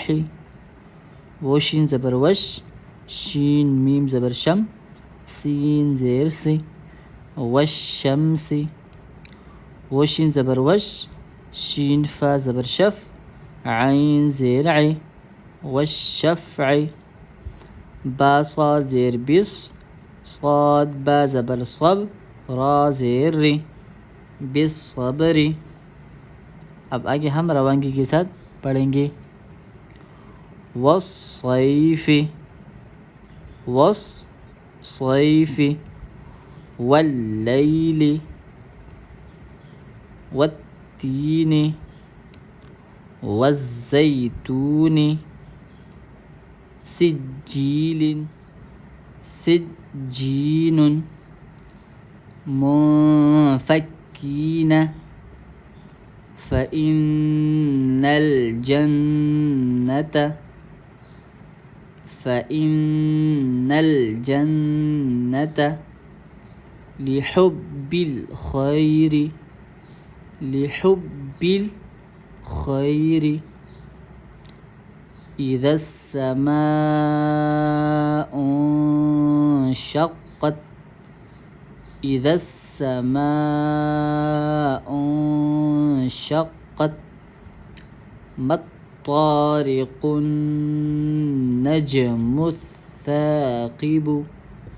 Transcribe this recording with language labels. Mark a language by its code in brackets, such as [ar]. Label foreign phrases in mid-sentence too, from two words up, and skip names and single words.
[ur] و شین زبر وش، شین میم زبر شم، سین زیر سی، والشمس۔ و شین زبر وش، شین فا زبر شف، عین زیر عی، والشفع۔ با صاد زیر بس، صاد با زبر صب، را زیر ری، بالصبر۔ اب آگے ہم روانگی کے ساتھ پڑھیں گے۔ [ar] والصیف، والصیف۔ واللیل، والتین، والزیتون، سجیل، سجین، منفکین، فإن الجنة، فإن الجنة، لحب الخير، لحب الخير، إذا السماء انشقت، إذا السماء انشقت، ما الطارق النجم الثاقب،